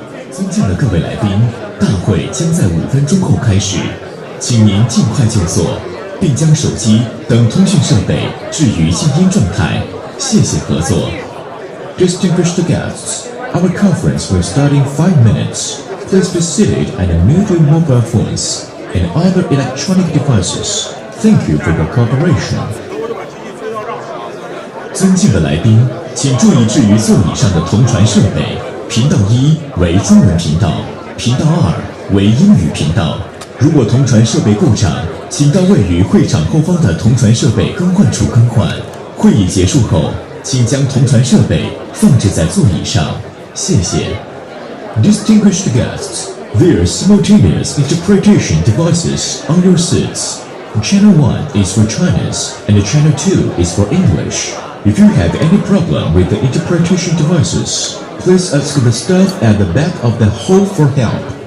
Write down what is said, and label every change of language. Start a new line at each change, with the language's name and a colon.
Chinese: 尊敬的各位来宾，大会将在5分钟后开始，请您尽快就座，并将手机等通讯设备置于静音状态。谢谢合作。
English: Distinguished guests, our conference will start in 5 minutes. Please be seated and mute your mobile phones and other electronic devices. Thank you for your cooperation.
Chinese: 尊敬的来宾，请注意置于座椅上的同传设备。频道1为中文频道，频道2为英语频道。如果同传设备故障，请到位于会场后方的同传设备更换处更换。会议结束后，请将同传设备放置在座椅上。谢谢。
English: Distinguished guests, there are simultaneous interpretation devices on your seats. Channel 1 is for Chinese and Channel 2 is for English. If you have any problem with the interpretation devices, please ask the staff at the back of the hall for help.